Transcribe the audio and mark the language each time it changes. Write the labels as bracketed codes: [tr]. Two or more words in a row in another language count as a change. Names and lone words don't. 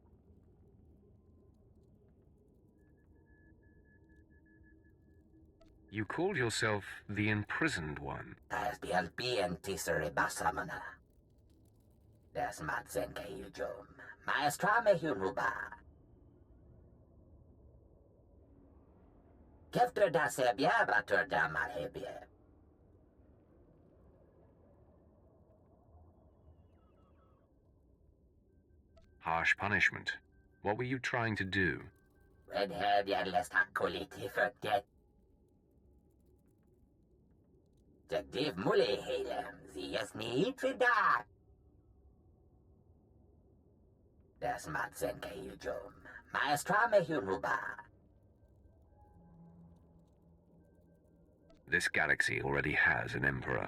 [en] You called yourself the Imprisoned One. Tas BLP and tisere basamana. Das matzenke yujum. Maestrame huruba. Keftre da sebia ratur da malhebie. Harsh punishment. What were you trying to do? Redhead yadlest hakoliti forget. Jagdiv mule helem, zias ni trida. Das Matzenke Yujum. Maestrame Huruba. This galaxy already has an emperor.